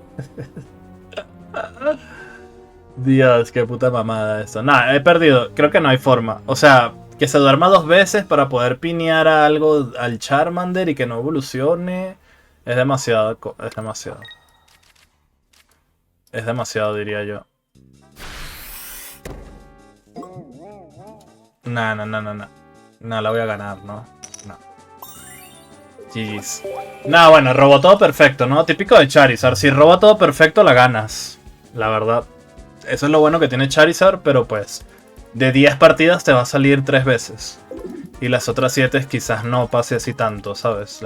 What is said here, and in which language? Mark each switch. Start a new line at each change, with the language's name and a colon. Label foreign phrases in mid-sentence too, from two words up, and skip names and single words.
Spanish: Dios, qué puta mamada esto. Nah, he perdido. Creo que no hay forma. O sea, que se duerma 2 veces para poder pinear a algo al Charmander y que no evolucione. Es demasiado. Es demasiado. Es demasiado, diría yo. Nah, nah, nah, nah, nah. Nah, la voy a ganar, ¿no? No. GG's. Nah, bueno, robó todo perfecto, ¿no? Típico de Charizard. Si roba todo perfecto, la ganas. La verdad. Eso es lo bueno que tiene Charizard, pero pues... de 10 partidas te va a salir 3 veces. Y las otras 7 quizás no pase así tanto, ¿sabes?